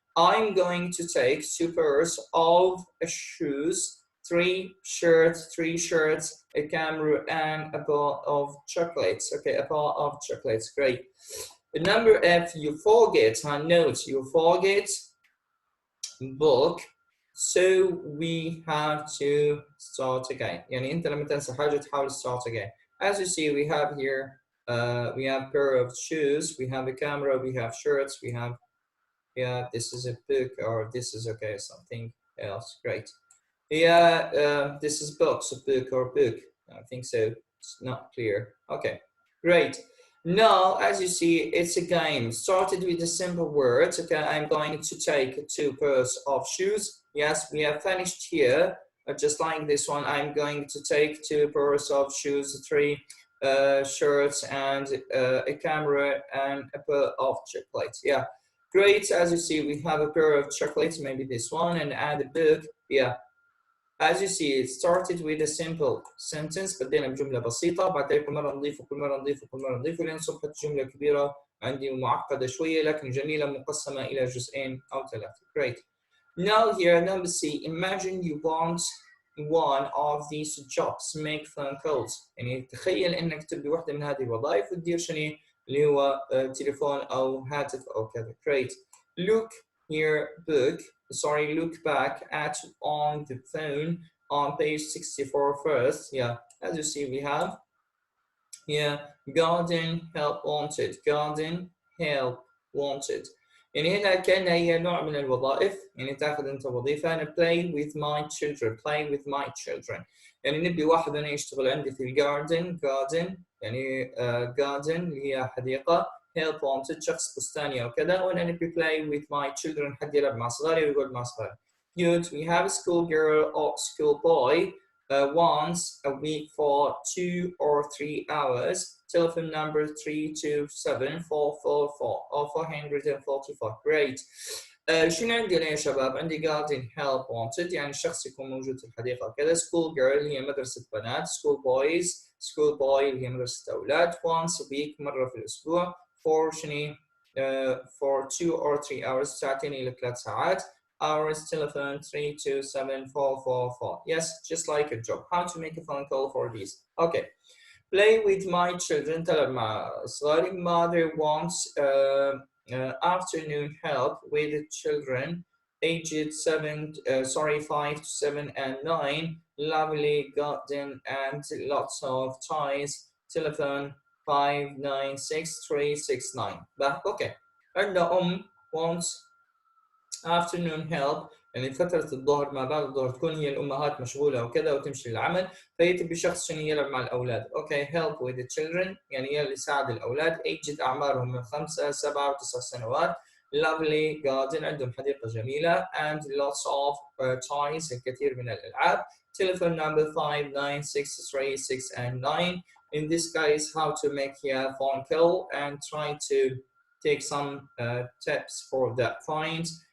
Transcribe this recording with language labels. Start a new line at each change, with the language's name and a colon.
English: I'm going to take 2 pairs of shoes, 3 shirts, a camera, and a bar of chocolates. Okay, a bar of chocolates. Great. The number F, you forget, notes, you forget book, so we have to start again.
Arabic: يعني أنت لما تنسى حاجة تحاول
English: start again. As you see, we have here, we have pair of shoes, we have a camera, we have shirts, we have, yeah, this is a book, or this is okay, something else. Great. Yeah, this is books, a book or book. I think so. It's not clear. Okay, great. Now, as you see, it's a game. Started with the simple words. Okay, I'm going to take 2 pairs of shoes. Yes, we have finished here. Just like this one, I'm going to take 2 pairs of shoes, 3 shirts, and a camera, and a pair of chocolates. Yeah, great. As you see, we have a pair of chocolates, maybe this one, and add a book. Yeah. As you see, it started with a simple sentence،
Arabic: بدينا بجملة بسيطة، بعدين كل مرة نضيف وكل مرة نضيف وكل مرة نضيف لين صبحت جملة كبيرة عندي معقدة شوية لكن جميلة مقسمة إلى جزئين أو 3.
English: Great. Now here, number C. Imagine you want one of these jobs. Make phone calls.
Arabic: يعني تخيل إنك تبي واحدة من هذه الوظائف وتدير شنو اللي هو تليفون أو هاتف أو كذا.
English: Great. Look here, look back at on the phone on page 64 first. Yeah, as you see, we have garden help wanted. Garden help wanted.
Arabic: يعني هنا كأنها هي نوع من الوظائف، يعني تاخذ أنت وظيفة. أنا
English: play with my children.
Arabic: يعني نبي واحد أنا يشتغل عندي في الجاردن. يعني garden اللي هي حديقة.
English: help wanted
Arabic: شخص بستاني أو كذا، وأنا نبي
English: play with my children
Arabic: حد يلعب مع صغاري
English: ويقعد مع صغاري. Good. We have a school girl or school boy. once a week for 2 or 3 hours. Telephone number 327-444 or 444. Great.
Arabic: شنو عندنا يا شباب؟ عندي
English: garden help wanted،
Arabic: يعني الشخص يكون موجود في الحديقة كذا.
English: school girl
Arabic: هي مدرسة بنات.
English: school boy
Arabic: اللي هي مدرسة أولاد.
English: once a week
Arabic: مرة في الأسبوع.
English: for
Arabic: شنو؟
English: for 2 or 3 hours،
Arabic: ساعتين إلى 3 ساعات.
English: hours telephone 327-444. Yes, just like a job. How to make a phone call for these? Okay. Play with my children.
Arabic: تلعب مع صغاري.
English: Mother wants afternoon help with the children aged 5 to 7 and 9. Lovely garden and lots of toys. Telephone 596-369. Okay.
Arabic: عندنا
English: wants afternoon help،
Arabic: يعني فترة الظهر ما بعد الظهر تكون هي الأمهات مشغولة وكذا وتمشي للعمل، فهي تبي شخص شنو يلعب مع الأولاد. أوكي.
English: help with the children
Arabic: يعني يلي يساعد الأولاد. aged أعمارهم من 5 7 و9 سنوات.
English: lovely garden
Arabic: عندهم حديقة جميلة
English: and lots of toys
Arabic: الكثير من الألعاب.
English: telephone number 596-369 and 9. In this case, how to make a phone call and try to take some tips for that point.